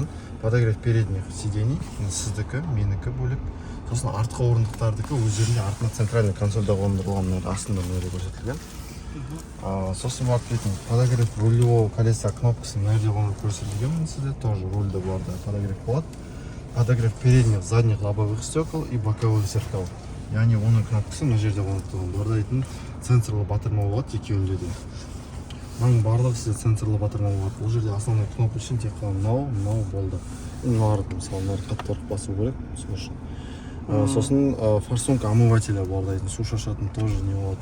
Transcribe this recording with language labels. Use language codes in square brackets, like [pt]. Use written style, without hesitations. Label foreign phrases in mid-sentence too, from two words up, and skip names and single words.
[ru] Подогрев передних сидений, [kk] сіздікі, менікі бөлек. Сосын артқы орындықтардікі өздерінде артына центральный консольда қондырылған, астында мынада көрсетілген. Сосын барып дейтін [ru] подогрев рулевого колеса [kk] кнопкасы мынада көрсетілген, сізде тоже рульда бұларда подогрев болады. [ru] Подогрев передних, задних лобовых стекол и боковых зеркал. [kk] Яғни оның кнопкасы мына жерде орнатылған. Бұларда дейтін сенсорлы батырма болады, екеуінде де. Мынаның барлығы сізде сенсорлы батырма болады. Бұл жерде [ru] основной кнопка [kk] үшін тек қана мынау болды. Мыналарды мысалы мынаны қатты ұрып басу керек, сол үшін. Сосын [ru] форсунка омывателя [kk] бар дейтін, су шашатын тоже не болады.